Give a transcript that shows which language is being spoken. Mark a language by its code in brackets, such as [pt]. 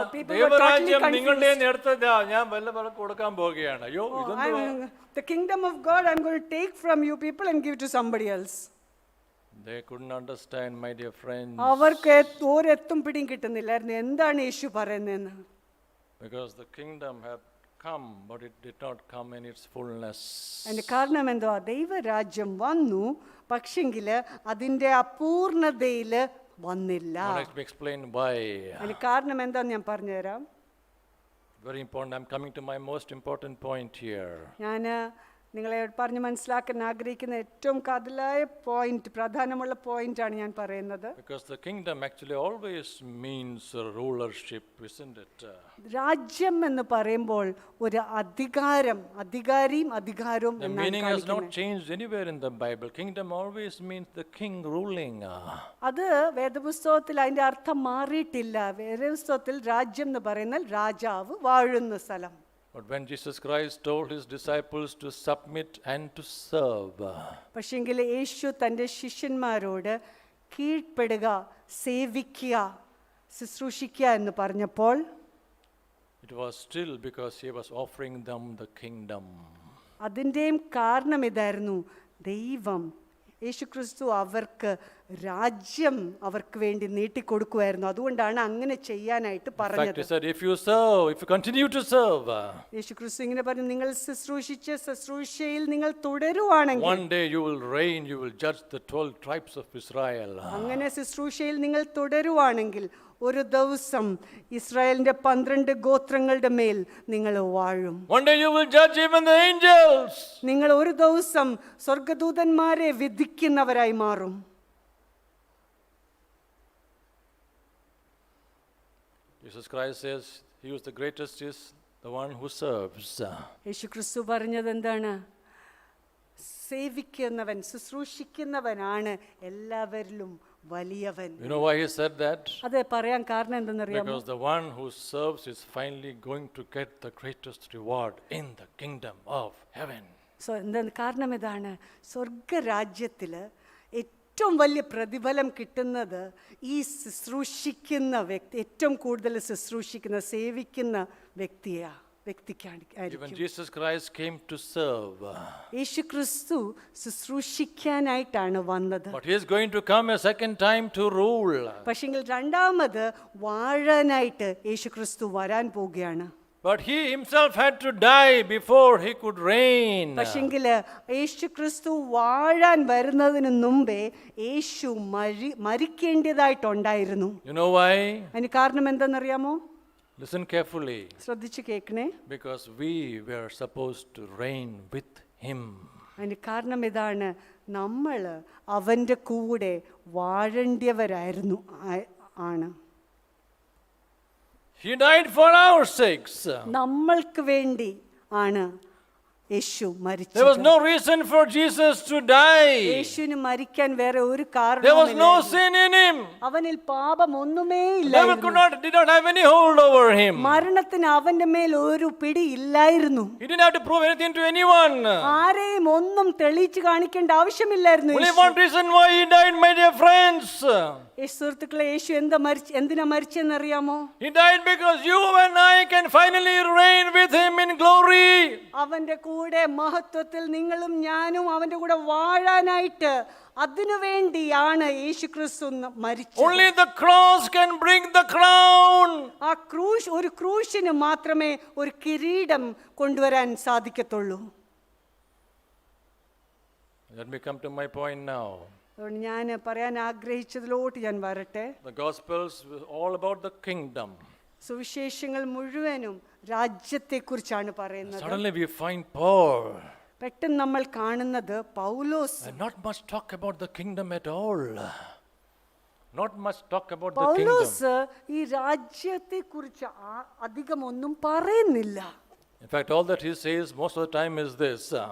[ml] ദൈവരാജ്യം നിങ്ങളുടെ നേരത്തെ ഞാൻ വല്ല കൊടുക്കാൻ പോവുകയാണ്. അയ്യോ, [en] the kingdom of God I'm going to take from you people and give to somebody else. They couldn't understand, my dear friends, [ml] അവർക്ക് ഒരെത്തും പിടിയും കിട്ടുന്നില്ലായിരുന്നു എന്താണ് യേശു പറയുന്നതെന്ന്. [en] because the kingdom had come, but it did not come in its fullness. [ml] അതിന്റെ കാരണം എന്തുവാ? ദൈവരാജ്യം വന്നു, പക്ഷെങ്കിൽ അതിന്റെ അപൂർണതയിൽ വന്നില്ല. [en] Now let me explain why. [ml] അതിന് കാരണം എന്താന്ന് ഞാൻ പറഞ്ഞുതരാം. [en] Very important. I'm coming to my most important point here. [ml] ഞാൻ നിങ്ങളെ പറഞ്ഞ് മനസ്സിലാക്കാൻ ആഗ്രഹിക്കുന്ന ഏറ്റവും കാതലായ പോയിന്റ്, പ്രധാനമുള്ള പോയിന്റാണ് ഞാൻ പറയുന്നത്. [en] Because the kingdom actually always means rulership, isn't it? [ml] രാജ്യം എന്ന് പറയുമ്പോൾ ഒരു അധികാരിയും അധികാരവും [en] The meaning has not changed anywhere in the Bible. Kingdom always means the king ruling. [ml] അത് വേദപുസ്തകത്തിൽ അതിന്റെ അർത്ഥം മാറിയിട്ടില്ല. വേദപുസ്തകത്തിൽ രാജ്യം എന്ന് പറയുന്നത് രാജാവ് വാഴുന്ന സ്ഥലം. [en] But when Jesus Christ told his disciples to submit and to serve, [ml] പക്ഷെങ്കിൽ യേശു തൻ്റെ ശിഷ്യന്മാരോട് കീഴ്പ്പെടുക, സേവിക്കുക, ശുശ്രൂഷിക്കുക എന്ന് പറഞ്ഞപ്പോൾ [en] it was still because he was offering them the kingdom. [ml] അതിൻ്റെയും കാരണം ഇതായിരുന്നു, ദൈവം യേശുക്രിസ്തു അവർക്ക് രാജ്യം അവർക്ക് വേണ്ടി നീട്ടിക്കൊടുക്കുമായിരുന്നു. അതുകൊണ്ടാണ് അങ്ങനെ ചെയ്യാനായിട്ട് [en] In fact, [ml] പറഞ്ഞത്. [en] he said, if you continue to serve, [ml] യേശുക്രിസ്തു ഇങ്ങനെ പറഞ്ഞു, നിങ്ങൾ ശുശ്രൂഷയിൽ നിങ്ങൾ തുടരുവാണെങ്കിൽ, [en] one day you will reign, you will judge the 12 tribes of Israel. [ml] അങ്ങനെ ശുശ്രൂഷയിൽ നിങ്ങൾ തുടരുവാണെങ്കിൽ ഒരു ദിവസം ഇസ്രായേലിന്റെ 12 ഗോത്രങ്ങളുടെ മേൽ നിങ്ങൾ വാഴും. [en] One day you will judge even the angels. [ml] നിങ്ങൾ ഒരു ദിവസം സ്വർഗദൂതന്മാരെ വിധിക്കുന്നവരായി മാറും. [en] Jesus Christ says he who is the greatest is the one who serves. [ml] യേശുക്രിസ്തു പറഞ്ഞത് എന്താണ്? സേവിക്കുന്നവൻ, ശുശ്രൂഷിക്കുന്നവനാണ് എല്ലാവരിലും വലിയവൻ. [en] You know why he said that? [ml] അത് പറയാൻ കാരണം എന്തെന്നറിയാമോ? [en] Because the one who serves is finally going to get the greatest reward in the kingdom of heaven. [ml] കാരണം ഇതാണ്, സ്വർഗരാജ്യത്തിൽ ഏറ്റവും വലിയ പ്രതിഫലം കിട്ടുന്നത് ഈ ശുശ്രൂഷിക്കുന്ന വ്യക്തി, ഏറ്റവും കൂടുതൽ ശുശ്രൂഷിക്കുന്ന, സേവിക്കുന്ന വ്യക്തിക്കാണ്. [en] Even Jesus Christ came to serve. [ml] യേശുക്രിസ്തു ശുശ്രൂഷിക്കാനായിട്ടാണ് വന്നത്. [en] But he is going to come a second time to rule. [ml] പക്ഷെങ്കിൽ രണ്ടാമത് വാഴാനായിട്ട് യേശുക്രിസ്തു വരാൻ പോവുകയാണ്. [en] But he himself had to die before he could reign. [ml] പക്ഷെങ്കിൽ യേശുക്രിസ്തു വാഴാൻ വരുന്നതിന് മുമ്പേ യേശു മരിക്കേണ്ടതായിട്ടുണ്ടായിരുന്നു. [en] You know why? [ml] അതിന് കാരണം എന്തെന്നറിയാമോ? [en] Listen carefully. [ml] ശ്രദ്ധിച്ചു കേൾക്കണേ. [en] Because we were supposed to reign with him. [ml] അതിന് കാരണം ഇതാണ്, നമ്മൾ അവൻ്റെ കൂടെ വാഴേണ്ടിയവരായിരുന്നു ആണ്. [en] He died for our sakes. [ml] നമ്മൾക്ക് വേണ്ടി ആണ് യേശു മരിച്ചത്. [en] There was no reason for Jesus to die. [ml] യേശുവിന് മരിക്കാൻ വേറെ ഒരു [en] There was no [ml] കാരണവുമില്ല. [en] sin in him. [ml] അവനിൽ പാപം ഒന്നുമേ [en] Devil did not have any hold over him. [ml] മരണത്തിന് അവന്റെ മേൽ ഒരു പിടി ഇല്ലായിരുന്നു. [en] He didn't have to prove anything to anyone. [ml] ആരെയും ഒന്നും തെളിയിച്ചു കാണിക്കേണ്ട ആവശ്യമില്ലായിരുന്നു. [en] Only one reason why he died, my dear friends. [ml] സുഹൃത്തുക്കളെ, യേശു എന്തിനാ മരിച്ചെന്നറിയാമോ? [en] He died because you and I can finally reign with him in glory. [ml] അവന്റെ കൂടെ മഹത്വത്തിൽ നിങ്ങളും ഞാനും അവന്റെ കൂടെ വാഴാനായിട്ട്, അതിനുവേണ്ടിയാണ് യേശുക്രിസ്തു മരിച്ചത്. [en] Only the cross can bring the crown. [ml] ആ ഒരു ക്രൂശിന് മാത്രമേ ഒരു കിരീടം കൊണ്ടുവരാൻ സാധിക്കത്തുള്ളൂ. [en] Let me come to my point now. [ml] അതുകൊണ്ട് ഞാൻ പറയാൻ ആഗ്രഹിച്ചതിലോട്ട് ഞാൻ വരട്ടെ. [en] The Gospels were all about the kingdom. [ml] സുവിശേഷങ്ങൾ മുഴുവനും രാജ്യത്തെക്കുറിച്ചാണ് പറയുന്നത്. [en] Suddenly we find Paul. [ml] പെട്ടെന്ന് നമ്മൾ കാണുന്നത് പൗലോസ്. [en] And not much talk about the kingdom at all. Not much talk about the kingdom. [ml] പൗലോസ് ഈ രാജ്യത്തെക്കുറിച്ച് അധികം ഒന്നും പറയുന്നില്ല. [en] In fact, all that he says most of the time is this.